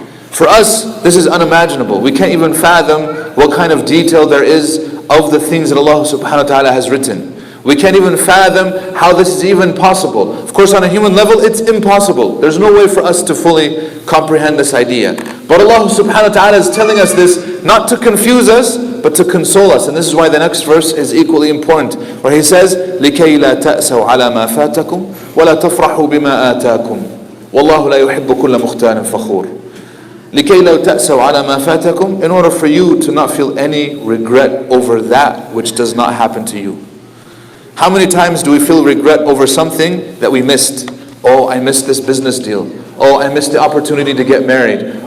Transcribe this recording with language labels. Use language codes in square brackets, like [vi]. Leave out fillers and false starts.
[en] For us, this is unimaginable. We can't even fathom what kind of detail there is of the things that Allah subhanahu wa ta'ala has written. We can't even fathom how this is even possible. Of course, on a human level, it's impossible. There's no way for us to fully comprehend this idea. But Allah subhanahu wa ta'ala is telling us this not to confuse us, but to console us. And this is why the next verse is equally important, where He says, [ar] لِكَيْ لَا تَأْسَوْا عَلَى مَا فَاتَكُمْ وَلَا تَفْرَحُوا بِمَا آتَاكُمْ وَاللَّهُ لَا يُحِبُّ كُلَّ مُخْتَالٍ فَخُورٍ. لِكَيْ لَا تَأْسَوْا عَلَى مَا فَاتَكُمْ, [en] in order for you to not feel any regret over that which does not happen to you. How many times do we feel regret over something that we missed? Oh, I missed this business deal. Oh, I missed the opportunity to get married.